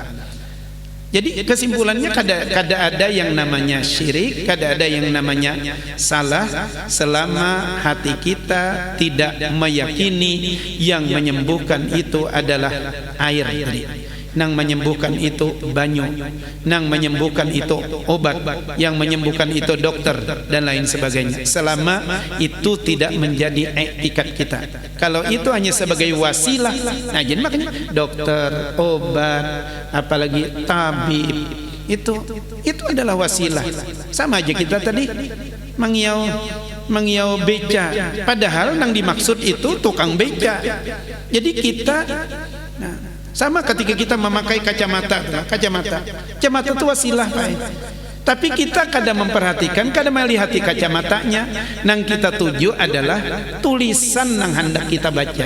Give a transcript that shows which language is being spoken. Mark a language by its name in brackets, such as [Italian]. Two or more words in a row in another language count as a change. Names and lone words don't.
[Indonesian] Jadi kesimpulannya kada ada yang namanya syirik, kada ada yang namanya salah, selama hati kita tidak meyakini yang menyembuhkan itu adalah air tadi, nang menyembuhkan itu banyu, nang menyembuhkan itu obat, yang menyembuhkan itu dokter dan lain sebagainya, selama itu tidak menjadi etikat kita. Kalau itu hanya sebagai wasilah, nah jadi makanya dokter, obat, apalagi tabib, itu adalah wasilah. Sama aja kita tadi mengiau beca, padahal nang dimaksud itu tukang beca. Jadi kita sama ketika kita memakai kacamata itu wasilah, Pak. Tapi kita kadang memperhatikan, kadang melihat kacamatanya, nang kita tuju adalah tulisan nang hendak kita baca.